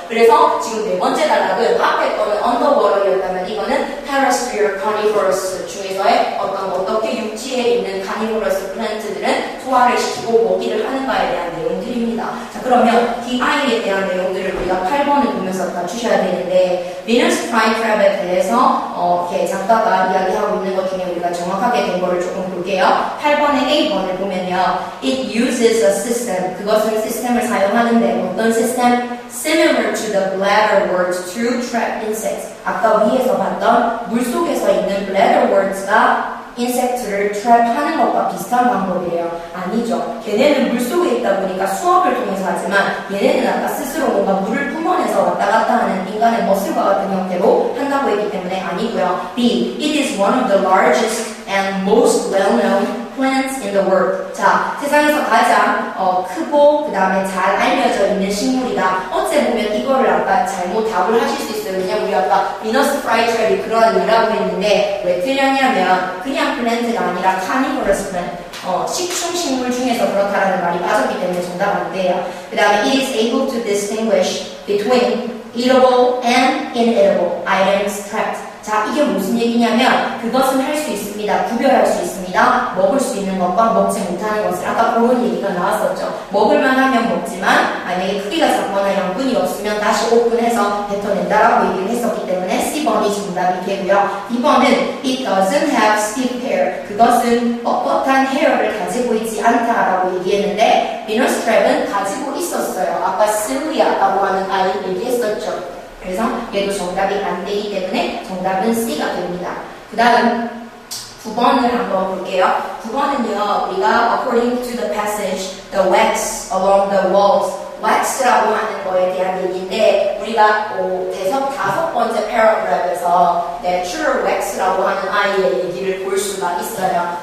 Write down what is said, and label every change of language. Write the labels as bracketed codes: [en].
[ko] 그래서 지금 네 번째 단락은 앞에 거는 언더워터였다면 이거는 terrestrial carnivorous 중에서의 어떻게 육지에 있는 carnivorous 플랜트들은 소화를 시키고 먹이를 하는가에 대한 내용들입니다. 자, 그러면 DI에 대한 내용들을 우리가 8번을 보면서 맞추셔야 되는데, Venus flytrap에 대해서 이렇게 작가가 이야기하고 있는 것 중에 우리가 정확하게 된 거를 조금 볼게요. 8번의 A번을 보면요, [en] it uses a system. [ko] 그것은 시스템을 사용하는데 어떤 시스템? [en] Similar to the bladderworts to trap insects. [ko] 아까 위에서 봤던 물속에서 있는 bladderworts가 인섹트를 트랩하는 것과 비슷한 방법이에요. 아니죠. 걔네는 물속에 있다 보니까 수압을 통해서 하지만 얘네는 아까 스스로 뭔가 물을 뿜어내서 왔다 갔다 하는 인간의 머슬과 같은 형태로 한다고 했기 때문에 아니고요. [en] B. It is one of the largest and most well-known plants in the world. [ko] 자, 세상에서 가장 크고 그 다음에 잘 알려져 있는 식물이다. 어째 보면 이거를 아까 잘못 답을 하실 수 있어요. 왜냐면 우리 아까 비너스 프라이트랩이 그런 의미라고 했는데 왜 틀렸냐면 그냥 플랜트가 아니라 carnivorous plant. 식충 식물 중에서 그렇다라는 말이 빠졌기 때문에 정답 안 돼요. [en] 그 다음에 it is able to distinguish between eatable and inedible items trapped. [ko] 자, 이게 무슨 얘기냐면 그것은 할 수 있습니다. 구별할 수 있습니다. 먹을 수 있는 것과 먹지 못하는 것을 아까 그런 얘기가 나왔었죠. 먹을만 하면 먹지만 만약에 크기가 작거나 양분이 없으면 다시 오픈해서 뱉어낸다라고 얘기를 했었기 때문에 C번이 정답이 되고요. [en] B번은 it doesn't have stiff hair. [ko] 그것은 뻣뻣한 헤어를 가지고 있지 않다라고 얘기했는데 비너스 트랩은 가지고 있었어요. 아까 실리아라고 하는 아이 얘기했었죠. 그래서 얘도 정답이 안 되기 때문에 정답은 C가 됩니다. 그 다음 9번을 한번 볼게요. 9번은요, 우리가 [en] according to the passage, the wax along the walls, [ko] wax라고 하는 거에 대한 얘기인데 우리가 대석 5번째 paragraph에서 natural wax라고 하는 아이의 얘기를 볼 수가 있어요.